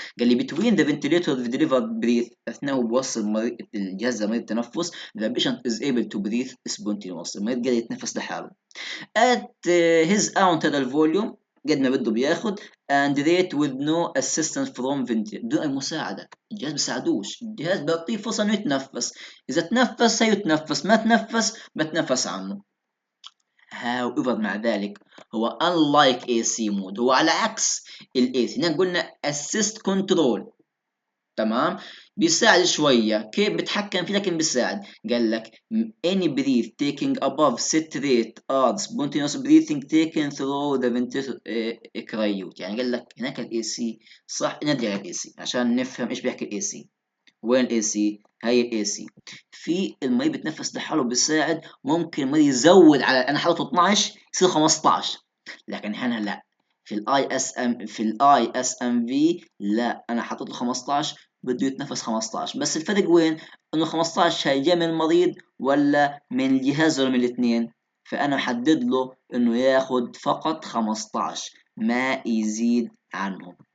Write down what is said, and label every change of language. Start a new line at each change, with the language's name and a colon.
Arabic: قال لي
English: between the ventilator delivered breath،
Arabic: اثناء بوصل الجهاز لمريض التنفس
English: the patient is able to breathe spontaneously،
Arabic: المريض قادر يتنفس لحاله
English: at his own total volume،
Arabic: قد ما بده بياخد
English: and rate with no assistance from ventilator،
Arabic: بدون اي مساعده، الجهاز بيساعدوش، الجهاز بيعطيه فرصه انه يتنفس، اذا تنفس هيتنفس، ما تنفس بتنفس عنه.
English: however
Arabic: مع ذلك هو
English: unlike AC mode،
Arabic: هو على عكس ال AC، هنا قلنا
English: assist control،
Arabic: تمام، بيساعد شوية، كيف بتحكم فيه لكن بيساعد. قال لك
English: any breath taking above set rate are spontaneous breathing taken through the ventilator cryout.
Arabic: يعني قال لك هناك الاي سي صح، نرجع للاي سي عشان نفهم ايش بيحكي الاي سي. وين الاي سي؟ هاي الاي سي في المريض بيتنفس لحاله بيساعد، ممكن المريض يزود على، انا حاطط 12 يصير 15، لكن هنا لا، في الاي اس ام في لا، انا حاطط له 15 بده يتنفس 15، بس الفرق وين؟ انه 15 هي جاي من المريض ولا من الجهاز ولا من الاثنين؟ فانا محدد له انه ياخد فقط 15 ما يزيد عنهم.